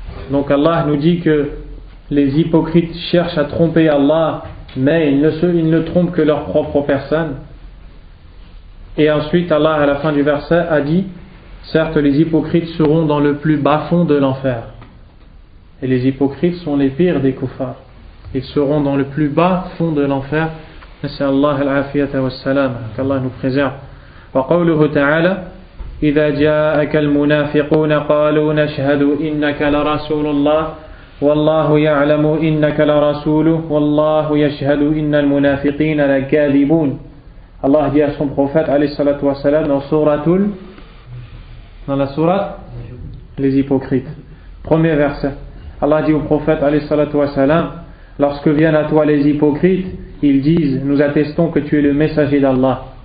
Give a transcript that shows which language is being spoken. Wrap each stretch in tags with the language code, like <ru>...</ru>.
<fr>Donc Allah nous dit que les hypocrites cherchent à tromper Allah, mais ils ne trompent que leur propre personne. Et ensuite Allah à la fin du verset a dit, certes les hypocrites seront dans le plus bas fond de l'enfer. Et les hypocrites sont les pires des kuffars. Ils seront dans le plus bas fond de l'enfer,</fr> <ar>نسأل الله العافية والسلامة</ar> <fr>qu'Allah nous préserve.</fr> <ar>وقوله تعالى إذا جاءك المنافقون قالوا نشهد إنك لرسول الله والله يعلم إنك لرسوله والله يشهد إن المنافقين لكاذبون.</ar> <fr>Allah dit à son prophète alayhi salatu wa salam dans la sourate les hypocrites, premier verset. Allah dit au prophète alayhi salatu wa salam, lorsque viennent à toi les hypocrites, ils disent nous attestons que tu es le messager d'Allah.</fr>